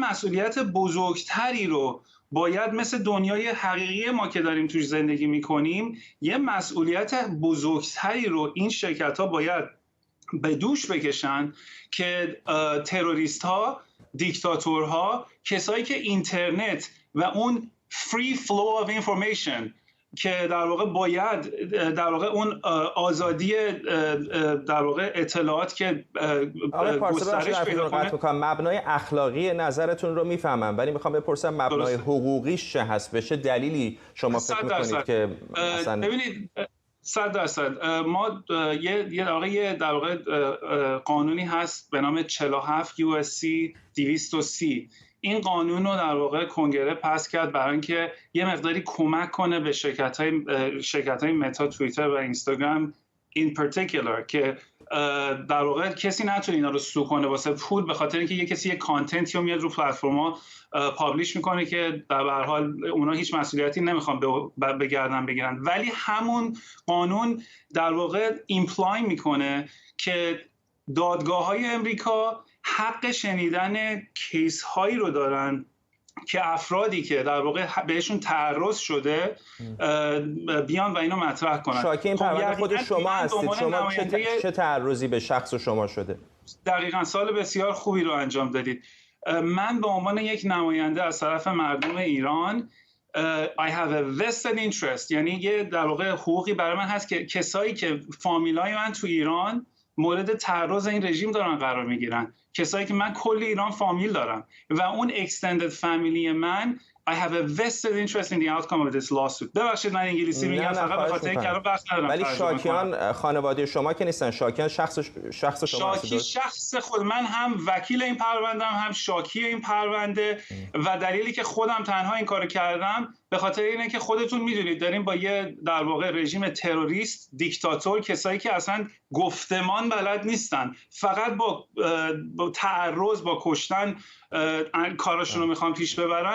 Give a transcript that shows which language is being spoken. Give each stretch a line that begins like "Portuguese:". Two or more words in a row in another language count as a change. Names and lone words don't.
Persian: مسئولیت بزرگتری رو باید مثل دنیای حقیقی ما که داریم توش زندگی میکنیم، یه مسئولیت بزرگتری رو این شرکت ها باید به دوش بکشن که تروریست ها، دیکتاتورها، کسایی که اینترنت و اون
English: free flow of information
Persian: که در واقع باید در واقع اون آزادی در واقع اطلاعات که گسترش پیدا کنه. مبنای اخلاقی نظرتون رو میفهمم، ولی میخوام بپرسم مبنای حقوقیش چه هست؟ به چه دلیلی شما فکر میکنید که مثلا ببینید 100% ما یه در واقع قانونی هست به نام 47 USC 230. این قانون رو در واقع کنگره پس کرد برای اینکه یه مقداری کمک کنه به شرکت‌های متا، توییتر و اینستاگرام
English: in particular
Persian: که در واقع کسی نتونه اینا رو سو کنه واسه پول، به خاطر اینکه یه کسی یه کانتنتی رو میاد رو پلتفرما پابلیش میکنه که در هر حال اونا هیچ مسئولیتی نمیخوان به گردن بگیرن. ولی همون قانون در واقع ایمپلای میکنه که دادگاه‌های امریکا حق شنیدن کیس هایی رو دارن که افرادی که در واقع بهشون تعرض شده بیان و اینو مطرح کنن. شاکی این پرونده خود شما هستید، شما چه تعرضی به شخص شما شده؟ دقیقاً سال بسیار خوبی رو انجام دادید. من به عنوان یک نماینده از طرف مردم ایران
English: I have a vested interest،
Persian: یعنی یه در واقع حقوقی برای من هست که کسایی که فامیلای من تو ایران مورد تعرض این رژیم دارن قرار میگیرن، کسایی که من کل ایران فامیل دارم و اون extended فامیلی من
English: I have a vested interest in the outcome of this lawsuit.
Persian: ببخشید من انگلیسی میگم فقط به خاطر اینکه الان وقت ندارم. ولی شاکیان خانواده شما که نیستن، شاکیان شخص شما هست. شاکی شخص خود من، هم وکیل این پرونده هم شاکی این پرونده و دلیلی که خودم تنها این کارو کردم به خاطر اینه که خودتون میدونید داریم با یه در واقع رژیم تروریست، دیکتاتور، کسایی که اصلا گفتمان بلد نیستن، فقط با تعرض، با کشتن کاراشون رو میخوام پیش ببرن.